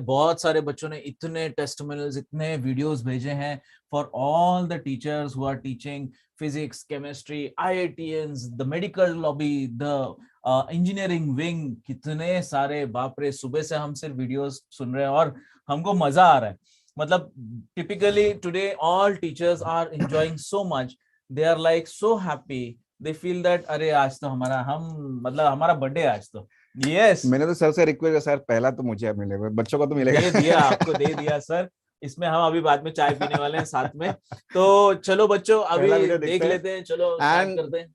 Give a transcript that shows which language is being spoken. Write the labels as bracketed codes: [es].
[hi] बहुत सारे बच्चों ने इतने टेस्टिमोनियल्स, इतने वीडियोस भेजे हैं [en] For all the teachers who are teaching physics, chemistry, IITians, the medical lobby, the engineering wing. [hi] कितने सारे, बाप रे, सुबह से हम सिर्फ वीडियोस सुन रहे हैं और हमको मजा आ रहा है. मतलब [en] typically today all teachers are enjoying so much. They are like so happy. They feel that [hi] अरे आज तो हमारा बर्थडे आज तो. [en] Yes. [hi] मैंने तो सर से रिक्वेस्ट किया, सर पहला तो मुझे मिलेगा, बच्चों को तो मिलेगा. दे दिया, आपको दे दिया सर. इसमें हम अभी बाद में चाय पीने वाले हैं साथ में. तो चलो बच्चों, अभी देख लेते हैं. चलो स्टार्ट करते हैं.